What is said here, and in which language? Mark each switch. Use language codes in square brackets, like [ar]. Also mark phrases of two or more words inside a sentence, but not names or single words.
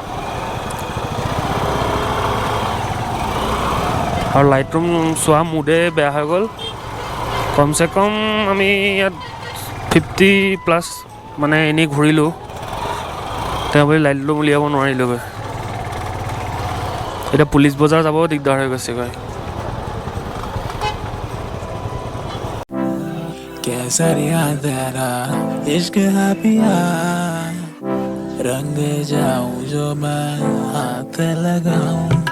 [as] আৰু লাইট ৰুম চোৱা মুডে বেয়া হৈ গ'ল কমচে কম আমি ইয়াত 50+ মানে এনেই ঘূৰিলোঁ তেওঁ বুলি লাইট ৰুম উলিয়াব নোৱাৰিলোঁগৈ এতিয়া পুলিচ বজাৰ যাবও দিগদাৰ হৈ গৈছেগৈ [hi] केसरिया तेरा इश्क है पिया रंग जाऊं जो मैं हाथ लगाऊं